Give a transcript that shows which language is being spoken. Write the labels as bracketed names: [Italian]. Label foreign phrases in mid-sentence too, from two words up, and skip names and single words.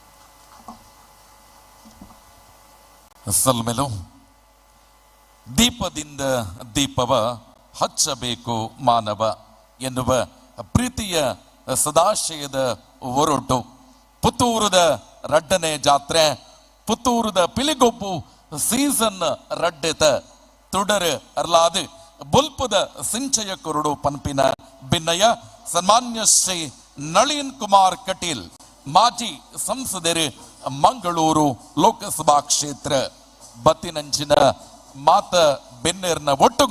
[Tulu] ಸಲ್ಮೆಲು [Kannada] ದೀಪದಿಂದ ದೀಪವ ಹಚ್ಚಬೇಕು ಮಾನವ ಎನ್ನುವ ಪ್ರೀತಿಯ [Tulu] ಸದಾಶಯದ ಹೊರಟು ಪುತ್ತೂರದ 2ನೇ ಜಾತ್ರೆ, ಪುತ್ತೂರದ ಪಿಲಿಗೊಬ್ಬು ಸೀಸನ್ ರಡ್ಡೆತ ತುಡರ್ ಅರ್ಲಾದು ಬುಲ್ಪದ ಸಿಂಚಯ ಕೊರಡು ಪನ್ಪಿನ ಭಿನ್ನಯ ಸನ್ಮಾನ್ಯ ಶ್ರೀ ನಳಿನ್ ಕುಮಾರ್ ಕಟೀಲ್ [Kannada] ಮಾಜಿ ಸಂಸದರು [Tulu] ಮಂಗಳೂರು ಲೋಕಸಭಾ ಕ್ಷೇತ್ರ ಬತ್ತಿನಂಚಿನ ಮಾತ ಬೆನ್ನೇರ್ನ ಒಟ್ಟುಗು